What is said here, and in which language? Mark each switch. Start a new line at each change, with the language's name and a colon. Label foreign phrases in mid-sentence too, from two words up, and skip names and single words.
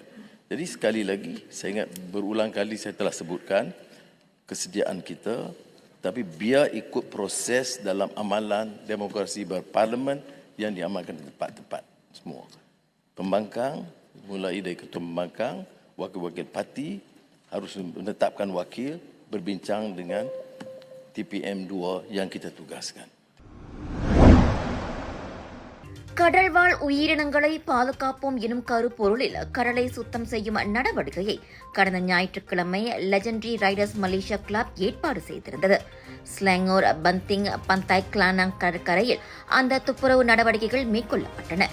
Malay: Jadi sekali lagi, saya ingat berulang kali saya telah sebutkan kesediaan kita, tapi biar ikut proses dalam amalan demokrasi berparlimen yang diamalkan di tempat-tempat semua. Pembangkang, mulai dari ketua pembangkang, wakil-wakil parti harus menetapkan wakil, berbincang dengan TPM 2 yang kita tugaskan.
Tamil: கடல்வாழ் உயிரினங்களை பாதுகாப்போம் எனும் கருப்பொருளில் கடலை சுத்தம் செய்யும் நடவடிக்கையை கடந்த ஞாயிற்றுக்கிழமை லெஜெண்டரி ரைடர்ஸ் மலேசியா கிளப் ஏற்பாடு செய்திருந்தது. ஸ்லாங்கூர், பந்திங், பந்தாய் கிளானாங் கடற்கரையில் அந்த துப்புரவு நடவடிக்கைகள் மேற்கொள்ளப்பட்டன.